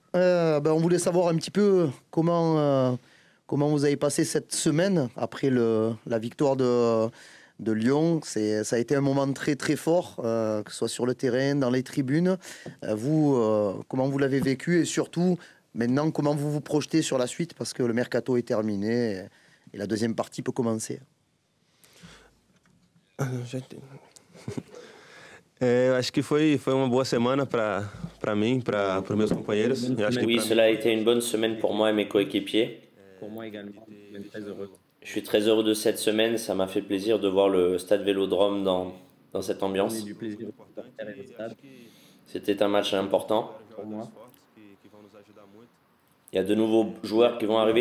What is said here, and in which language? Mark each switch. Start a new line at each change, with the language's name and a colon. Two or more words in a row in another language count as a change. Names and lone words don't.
French: On voulait savoir un petit peu comment vous avez passé cette semaine après la victoire de Lyon. Ça a été un moment très très fort, que ce soit sur le terrain, dans les tribunes. Comment vous l'avez vécu et surtout, maintenant, comment vous vous projetez sur la suite parce que le mercato est terminé et la deuxième partie peut commencer.
Portuguese: Eu acho que foi uma boa semana para mim, para os meus companheiros.
French: Oui, cela a été une bonne semaine pour moi et mes coéquipiers. Pour moi également, je suis même très heureux. Je suis très heureux de cette semaine. Ça m'a fait plaisir de voir le stade Vélodrome dans cette J'ai ambiance. du plaisir de faire le stade C'était un match important. pour moi. Il y a de nouveaux joueurs qui vont arriver.